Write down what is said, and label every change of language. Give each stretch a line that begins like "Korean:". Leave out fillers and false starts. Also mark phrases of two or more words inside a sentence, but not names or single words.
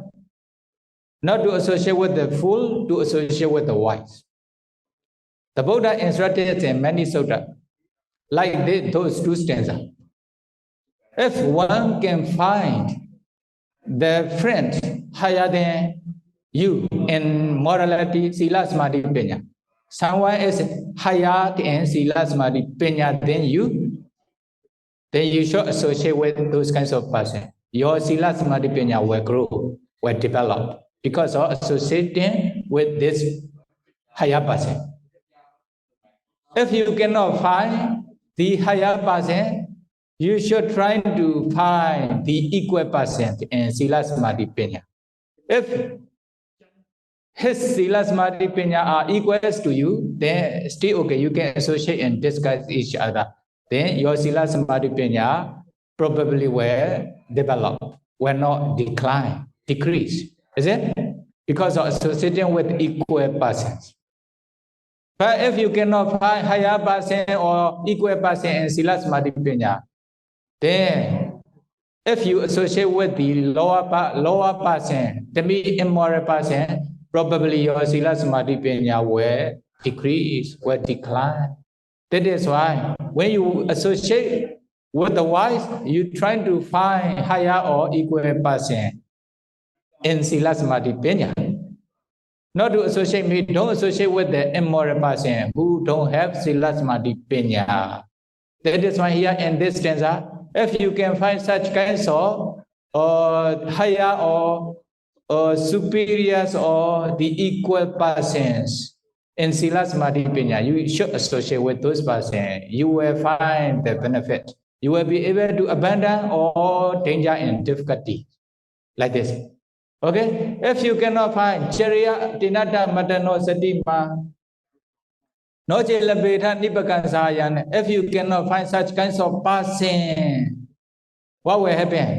English: Not to associate with the fool, to associate with the wise. The Buddha instructed in many sutras, like those 2 stanzas. If one can find the friend higher than you in morality,
Pali: sila, samadhi, panya.
English: Someone is higher in
Pali: sila, samadhi, panya
English: than you, then you should associate with those kinds of person. Your
Pali: sila, samadhi, panya
English: will grow, will develop because of associating with this higher person. If you cannot find the higher person, you should try to find the equal person in
Pali: sila, samadhi, panya.
English: If his
Pali: sila, samadhi, panya
English: are equals to you, then still okay, you can associate and discuss each other. Then your
Pali: sila, samadhi, panya
English: probably will develop, will not decline, decrease. Is it? Because of associating with equal persons. But if you cannot find higher person or equal person in
Pali: sila, samadhi, panya,
English: then if you associate with the lower person, the immoral person, probably your
Pali: sila, samadhi, panya
English: will decrease, will decline. That is why when you associate with the wise, you try to find higher or equal person in
Pali: sila, samadhi, panya.
English: Not to associate me, don't associate with the immoral person who don't have
Pali: sila, samadhi, panya.
English: That is why here in this stanza, if you can find such kinds of higher or superiors or the equal persons in
Pali: sila, samadhi, panya,
English: you should associate with those persons. You will find the benefit. You will be able to abandon all danger and difficulty. Like this. Okay? If you cannot find
Pali: Chariya, Tinata, Matano, Satima,
English: if you cannot find such kinds of person, what will happen?